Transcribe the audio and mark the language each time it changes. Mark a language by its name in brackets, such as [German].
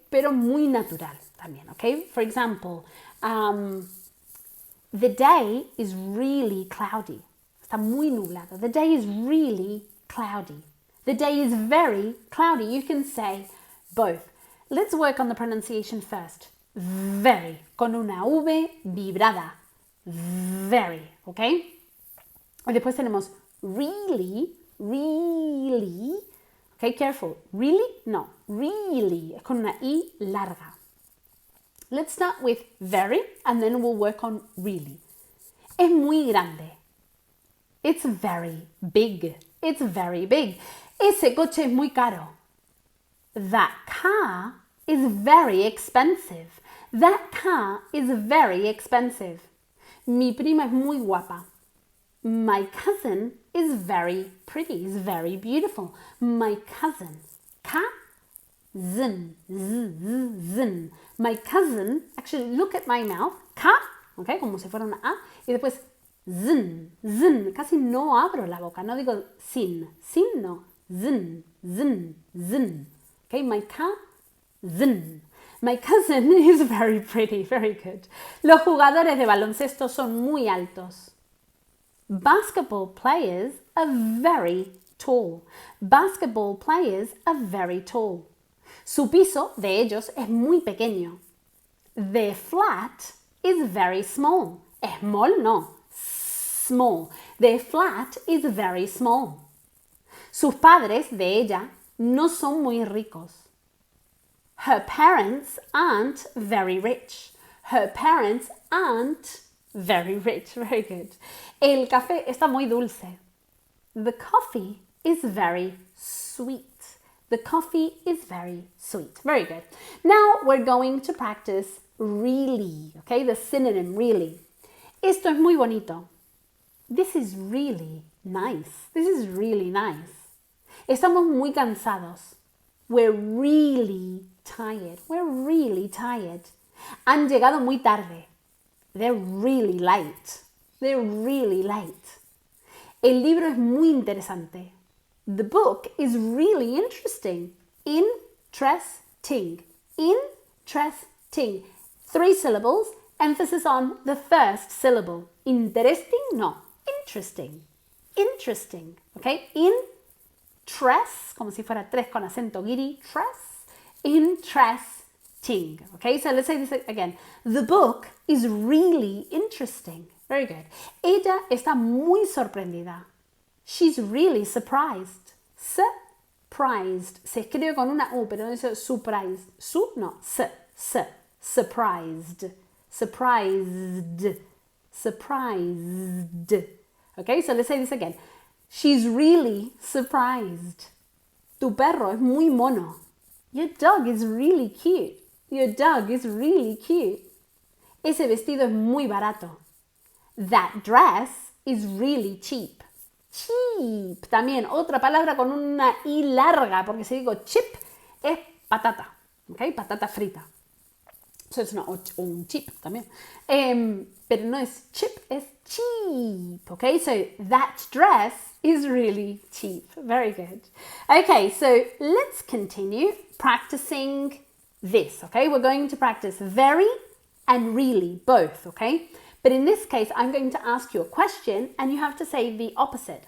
[Spanish] Pero muy natural también, okay? [English] For example, the day is really cloudy. [Spanish] Está muy nublado. [English] The day is really cloudy. The day is very cloudy. You can say both. Let's work on the pronunciation first. [Spanish] Very, con una V vibrada. Very, ¿ok? Y después tenemos really, really. [English] Okay, careful. Really? No. Really. [Spanish] Con una I larga. [English] Let's start with very and then we'll work on really. [Spanish] Es muy grande. [English] It's very big. It's very big. [Spanish] Ese coche es muy caro. [English] That car is very expensive. That car is very expensive. [Spanish] Mi prima es muy guapa. [English] My cousin is very pretty, is very beautiful. My cousin. Cousin. Zin. My cousin, actually look at my mouth. [Spanish] Ka, okay, como si fuera una A. Y después zin, zin. Casi no abro la boca, no digo sin. Sin no. [English] Zin, zin, zin. Okay, my cousin. My cousin is very pretty, very good. [Spanish] Los jugadores de baloncesto son muy altos. [English] Basketball players are very tall. Basketball players are very tall. [Spanish] Su piso de ellos es muy pequeño. [English] Their flat is very small. Small, no. Small. Their flat is very small. [Spanish] Sus padres de ella no son muy ricos. [English] Her parents aren't very rich. Her parents aren't very rich. Very good. [Spanish] El café está muy dulce. [English] The coffee is very sweet. The coffee is very sweet. Very good. Now we're going to practice really. Okay, the synonym really. [Spanish] Esto es muy bonito. [English] This is really nice. This is really nice. [Spanish] Estamos muy cansados. [English] We're really tired. We're really tired. [Spanish] Han llegado muy tarde. [English] They're really late. They're really late. El libro es muy interesante. The book is really interesting. Interesting. Interesting. 3 syllables. Emphasis on the first syllable. Interesting? No. Interesting. Interesting. Okay? [Spanish] Interest, como si fuera 3 con acento guiri. [English] Interesting. Okay? So let's say this again. The book is really interesting. Very good. [Spanish] Ella está muy sorprendida. [English] She's really surprised. [Spanish] Surprised. Se escribe con una U, pero no dice surprised. [English] Su, no. Surprised. Surprised. Surprised. Okay, so let's say this again. She's really surprised. [Spanish] Tu perro es muy mono. [English] Your dog is really cute. Your dog is really cute. [Spanish] Ese vestido es muy barato. [English] That dress is really cheap. Cheap. [Spanish] También otra palabra con una I larga, porque si digo chip es patata. ¿Ok? Patata frita. [English] So it's not un chip también. [Spanish] Pero no es chip, es cheap. [English] Okay, so that dress is really cheap. Very good. Okay, so let's continue practicing this. Okay, we're going to practice very and really, both. Okay, but in this case, I'm going to ask you a question and you have to say the opposite.